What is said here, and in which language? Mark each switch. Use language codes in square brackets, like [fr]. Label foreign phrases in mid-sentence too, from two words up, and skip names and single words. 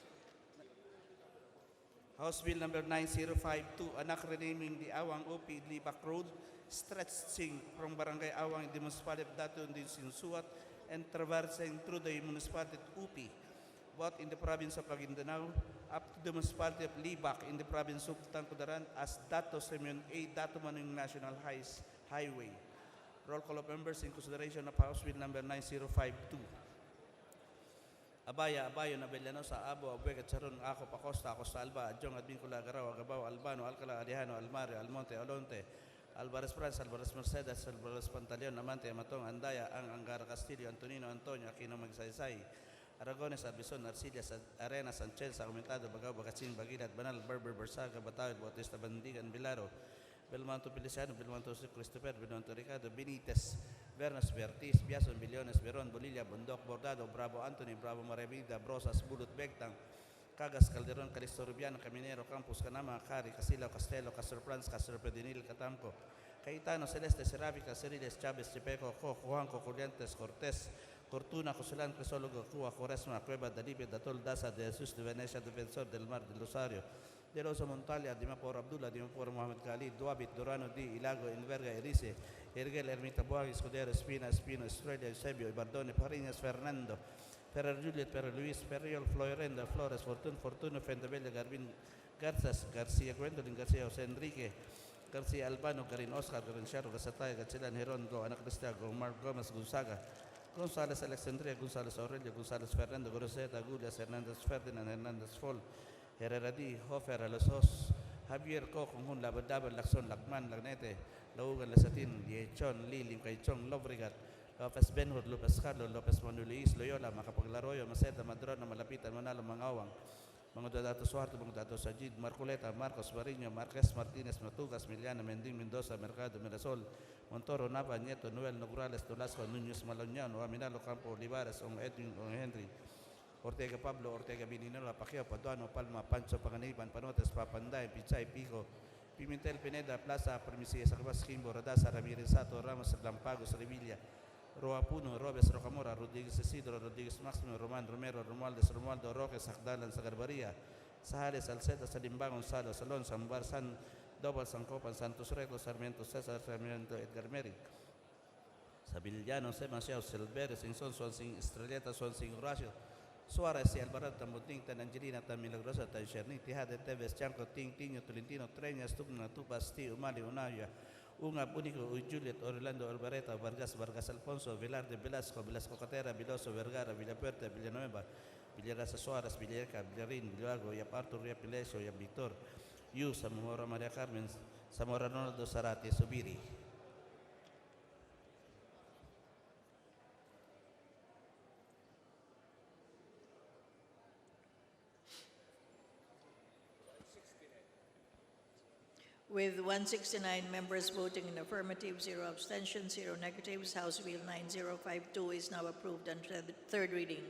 [en] House Bill number 9052, anak renaming the Awang OP Libak Road, stretching from Barangay Awang in the municipality of Dato in Sinsuat and traversing through the municipality of UP, both in the province of Maguindanao, up to the municipality of Libak in the province of Tangkudaran as Dato Simeon A. Dato Manung National Highway. Roll call of members in consideration of House Bill number 9052. Abaya, Abayo, Nabellano, sa Abo, Abuega, Charon, Ako, Pacosta, Acosta, Alba, Adjong, Advincula, Agaraw, Agabao, Albano, Alcala, Arihano, Almario, Almonte, Alonte, Alvarez France, Alvarez Mercedes, Alvarez Pantaleon, Amante, Amatong, Andaya, Angara Castillo, Antonino, Antonio, Aquino Magsaysay, Aragones, Albison, Arcillas, Arena, Sanchez, Argumentado, Bagao, Bagasin, Bagilat, Banal, Berber, Bersaga, Batawid, Bautista, Bandigan, Bilaro, Belmonto Feliciano, Belmonto Christopher, Belmonto Ricardo, Benitez, Bernas, Bertis, Biason, Billones, Beron, Bolilla, Bundok, Bordado, Bravo Anthony, Bravo Maravida, Brosas, Bulut, Begtang, Cagas, Calderon, Calisto Rubiano, Caminero, Campus, Canama, Cari, Casilo, Castello, Castor Franz, Castor Pedinil, Catamco, Caetano, Celeste, Seravica, Ceriles, Chavez, Chipeco, Juanco, Corrientes, Cortés, Cortuna, Joselán, Crisólogo, Cuba, Coresma, Cueva, Dalibia, Datol, Daza, de Jesus de Venecia, Defensor del Mar del Rosario, De Rosa Montalia, Dimapor Abdullah, Dimapor Mohamed Khalid, Duabit, Durano D, Ilago, Enverga, Erice, Ergel, Ermita Boag, Escudero, Espina, Espino, Estrella, Eusebio, Ibardone, Parinas, Fernando, Ferrer Juliet, Ferrer Luis, Ferriol, Florenda, Flores, Fortuno, Fendebelle, Garbin, Garzas, García Gwendolyn, García José Enrique, García Albano, Garin Oscar, Garin Charo, Gasatay, Gachilan, Herondo, Ana Cristiago, Mark Gomez, Gonzaga, González Alexandria, González Aurelio, González Fernando, Groseta, Gullias, Hernández Ferdinand, Hernández Fol, Herrera D, Hofer, Alosos, Javier Kokong, Hun, Labadabal, Lakson, Lakman, Lagnete, Laugan, Lasatin, Diechon, Lilim, Kaichong, Lovrigat, Lopez Benhur, Lopez Carlo, Lopez Manulis, Loyola, Macapaglaroyo, Maceta, Madrona, Malapitan, Manalo, Mangawang, mga dato Suarto, mga dato Sajid, Marcoleta, Marcos Barino, Marquez Martinez, Matugas, Miliana, Mending, Mendoza, Mercado, Mirasol, Montoro, Nava, Nieto, Noel, Nograles, Tolasco, Núñez, Maloniano, Aminalo, Campo, Olivares, Ong Edwin, Ong Henry, Ortega Pablo, Ortega Bininolo, Pacquiao, Paduano, Palma, Pancho, Paganiban, Panotes, Papanday, Pichay, Pico, Pimentel, Pineda, Plaza, Permisia, Sacabas, Kimbo, Radasa, Ramirez, Sato, Ramos, Lampagos, Revilla, Roa Puno, Robes, Rocamora, Rodriguez Isidro, Rodriguez Máximo, Román Romero, Romualdez, Romualdo Roque, Sacdalan, Sagarbaria, Sahales, Alceta, Salimba, Gonzalo, Salón, Sambar, San Dobal, San Copan, Santos Recto, Sarmiento César, Sarmiento Edgar Meric, Sabillano, Sebastião, Silverio, Sinson, Swansing, Estrelleta, Swansing, Horacio, Suarez, Alvarado, Tamuting, Tan Angelina, Tan Milagrosa, Tan Cherni, Tijade, Teves, Chanco, Ting, Tiño, Tolentino, Treñas, Tugna, Tupas, Ti, Umali, Unaya, Ungab, Único, Juliet, Orlando, Alvareta, Vargas, Vargas Alfonso, Velarde, Velasco, Velasco Catera, Viloso, Vergara, Villapuerta, Villanueva, Villarasa Suárez, Villareca, Villarín, Villago, Yaparto, Riapilesio, Yap Victor, Yu, Zamora María Carmen, Zamora Ronaldo, Zarate, Subiri. With 169 members voting in affirmative, 0 abstentions, 0 negatives, House Bill 9052 is now approved on third reading.